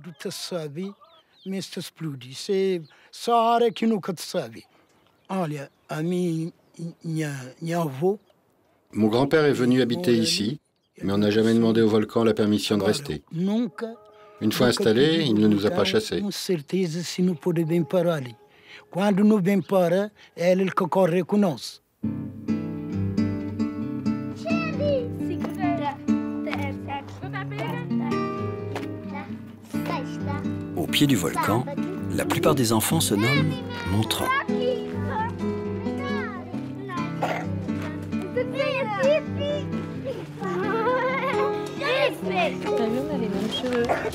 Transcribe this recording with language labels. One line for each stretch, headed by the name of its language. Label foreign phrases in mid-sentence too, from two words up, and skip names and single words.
French: Mon grand-père est venu habiter ici, mais on n'a jamais demandé au volcan la permission de rester. Une fois installé, il ne nous a pas chassés.
Portuguese: Quando não vem para, é ele que corre conosco.
French: Au pied du volcan, la plupart des enfants se nomment Montron. T'as vu, on a les mêmes cheveux.